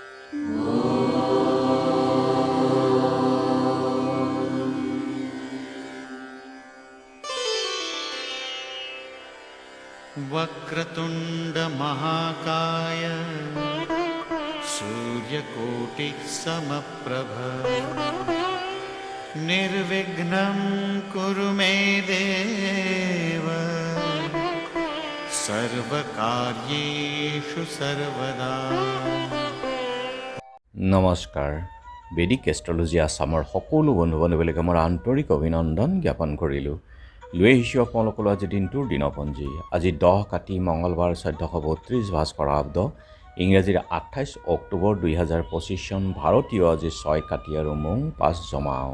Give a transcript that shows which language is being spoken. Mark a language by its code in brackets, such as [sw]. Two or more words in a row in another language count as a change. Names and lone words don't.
[sa] वक्रतुंड महाकाय सूर्यकोटिः समप्रभ निर्विघ्नं कुरु मे देव सर्वकार्येषु सर्वदा। [as] নমস্কাৰ। বেদিক এষ্ট্ৰলজি আছামৰ সকলো বন্ধু বান্ধৱীলৈকে মোৰ আন্তৰিক অভিনন্দন জ্ঞাপন কৰিলোঁ। লৈ আহিছোঁ আপোনালোকৰ আজি দিনটোৰ দিনপঞ্জী। আজি 10 কাতি মঙলবাৰ 1432 ভাস্কৰাব্দ, ইংৰাজীৰ 28 অক্টোবৰ 2025 চন, ভাৰতীয় আজি 6 কাতি আৰু মং 5 জমাও।